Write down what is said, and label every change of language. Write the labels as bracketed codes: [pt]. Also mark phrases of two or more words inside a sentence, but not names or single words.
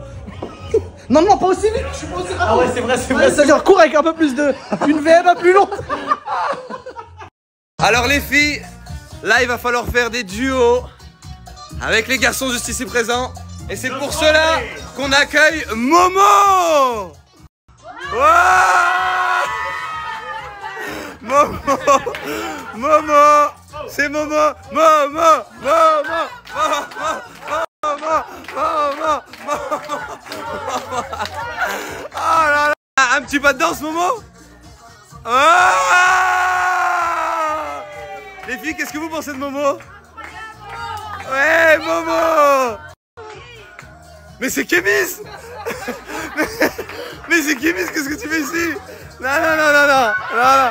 [fr] Non, non, pas aussi vite, je suis pas aussi rapide. Ah ouais, c'est vrai, c'est vrai. C'est-à-dire, cours avec un peu plus de... Une VM un plus longue. Alors les filles, là il va falloir faire des duos avec les garçons juste ici présents. Et c'est pour cela qu'on accueille Momo. Wow, Momo, Momo, c'est Momo, Momo, Momo, Momo, Momo, Momo, Momo. Oh là petit pas de danse, Momo? Ah! Les filles, qu'est-ce que vous pensez de Momo? Ouais, Momo! Mais c'est Kémis! Mais c'est Kémis, qu'est-ce que tu fais ici? Non, non, non, non, non, non, non.